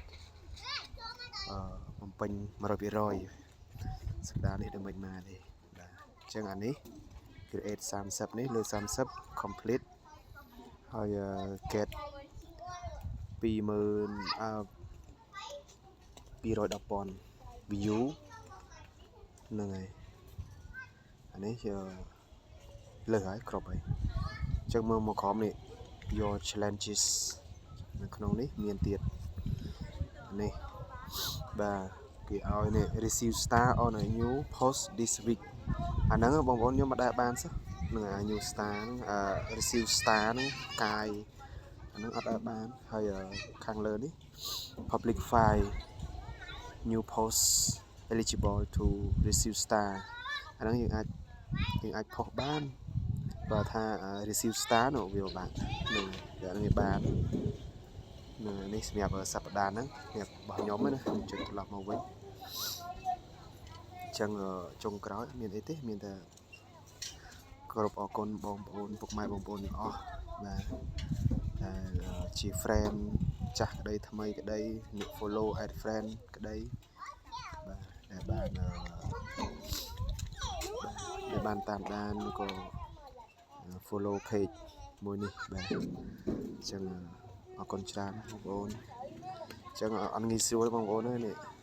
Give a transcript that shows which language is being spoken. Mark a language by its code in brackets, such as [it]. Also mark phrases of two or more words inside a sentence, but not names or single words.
[km] បំពេញ 100% សប្តាហ៍នេះដូចមិនមកទេបាទអញ្ចឹងអានេះ create 30នេះលើ30 complete ហើយ [en] get 210,000 view [km] ហ្នឹងហើយអានេះលើសហើយ គ្រប់ហើយអញ្ចឹងមើលមកក្រោមនេះ [en] your challenges [km] នៅក្នុងនេះមានទៀតនេះបាទគេឲ្យនេះ [en] receive star on a new post this week [km] អាហ្នឹងបងប្អូនខ្ញុំមិនដែលបានសោះនឹងអា [en] new star [km] ហ្នឹង [en] receive star [km] ហ្នឹងកាយអាហ្នឹងអត់ដែលបានហើយខាងលើនេះ [en] public file new post eligible to receive star [km] អាហ្នឹងយើងអាចផុសបានបើថា [en] receive star [km] នោះវាបាននឹងវាបាននេះសម្រាប់សប្តាហ៍ហ្នឹងរបស់ខ្ញុំណាចុចត្រឡប់មកវិញ អញ្ចឹងចុងក្រោយមានអីទេមានតែគ្រប់អរគុណបងប្អូនពុកម៉ែបងប្អូនទាំងអស់បាទជា friend ចាស់ក្តីថ្មីក្តីអ្នក [en] follow add friend [km] ក្តីបាទដែលបានតាមដានក៏ [en] follow page [km] មួយនេះបាទអញ្ចឹងអរគុណច្រើនបងប្អូនអញ្ចឹងអត់ងាយស្រួលបងប្អូននេះ